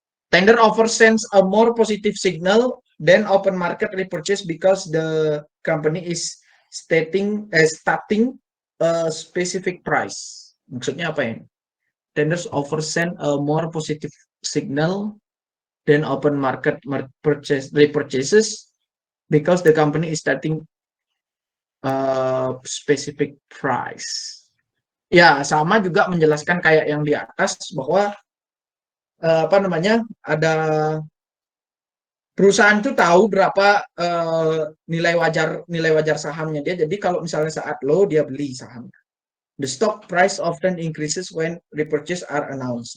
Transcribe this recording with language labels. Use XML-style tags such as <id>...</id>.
<en>Tender offer sends a more positive signal than open market repurchase because the company is starting a specific price.</en> <id>Maksudnya apa ini?</id> <en>Tenders offer send a more positive signal than open market repurchases because the company is starting a specific price.</en> <id>Ya, sama juga menjelaskan kayak yang di atas bahwa ada perusahaan itu tahu berapa nilai wajar sahamnya dia. Jadi kalau misalnya saat low dia beli sahamnya.</id> <en>The stock price often increases when repurchase are announced.</en>